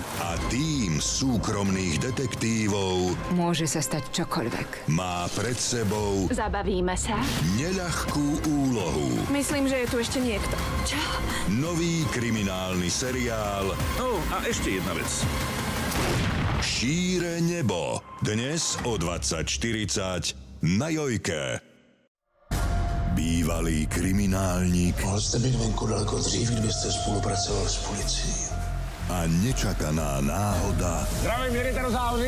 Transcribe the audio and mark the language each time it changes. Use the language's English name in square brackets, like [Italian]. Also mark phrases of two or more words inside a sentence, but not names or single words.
[Slovak] A tým súkromných detektívov môže sa stať čokoľvek. Má pred sebou Zabavíme sa. neľahkú úlohu. Myslím, že je tu ešte niekto. Čo? Nový kriminálny seriál A ešte jedna vec. Šíre nebo. Dnes o 20:40 na Jojke. Bývalý kriminálnik. [Czech] Mohl jste být venku daleko dřív, kdybyste spolupracoval s policií. [Slovak] A nečakaná náhoda. Zdravím, jedete do záhoří?